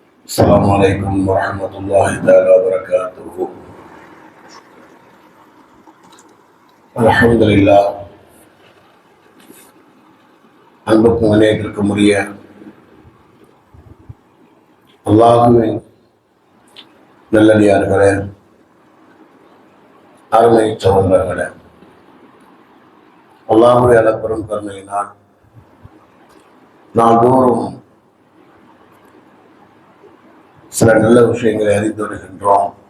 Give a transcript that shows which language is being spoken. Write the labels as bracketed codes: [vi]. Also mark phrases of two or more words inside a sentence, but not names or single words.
[ar] السلام عليكم ورحمة الله تعالى وبركاته. الحمد لله. [ta] அன்புக்கும் அநேகருக்கும் உரிய அல்லாஹுவின் நல்லடியார்களே, அருமை சகோதரர்களே, அல்லாஹுடைய அளப்பெரும் கருணையினால் நாள்தோறும் சில நல்ல விஷயங்களை அறிந்து வருகின்றோம்.